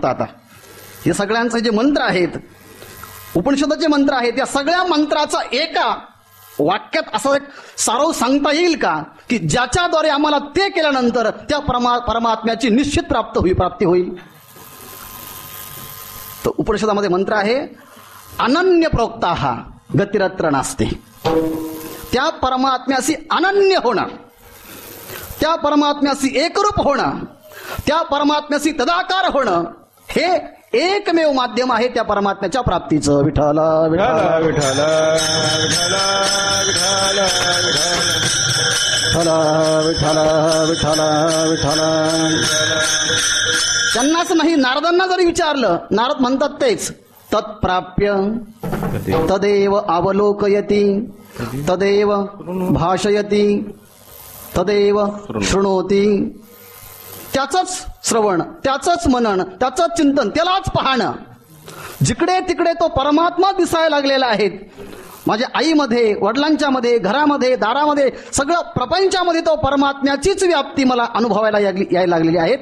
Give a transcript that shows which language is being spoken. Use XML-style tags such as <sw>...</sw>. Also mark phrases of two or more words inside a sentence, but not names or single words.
<mr>आता हे सगळ्यांचे जे मंत्र आहेत, उपनिषदाचे मंत्र आहेत, या सगळ्या मंत्राचा एका वाक्यात असं एक साराव सांगता येईल का की ज्याच्याद्वारे आम्हाला ते केल्यानंतर त्या परमात्म्याची निश्चित प्राप्ती होईल. तर उपनिषदामध्ये मंत्र आहे,</mr> <sa>अनन्य प्रोक्ता गतिरत्र नास्ते.</sa> <mr>त्या परमात्म्याशी अनन्य होणं, त्या परमात्म्याशी एकरूप होणं, त्या परमात्म्याशी तदाकार होणं, हे एकमेव माध्यम आहे त्या परमात्म्याच्या प्राप्तीचं. विठ्ठला विठ्ठला विठ्ठला विठ्ठला विठ्ठला विठ्ठला विठ्ठला विठ्ठला. त्यांनाच नाही, नारदांना जरी विचारलं, नारद म्हणतात तेच,</mr> <sa>तत्प्राप्य तदेव अवलोकयति तदेव भाषयति तदेव शृणोति.</sa> <mr>त्याचंच श्रवण, त्याचंच मनन, त्याचंच चिंतन, त्यालाच पाहणं. जिकडे तिकडे तो परमात्मा दिसायला लागलेला आहे. माझ्या आईमध्ये, वडिलांच्या मध्ये, घरामध्ये, दारामध्ये, सगळं प्रपंचामध्ये तो परमात्म्याचीच व्याप्ती मला अनुभवायला यायला लागलेली आहे.</mr>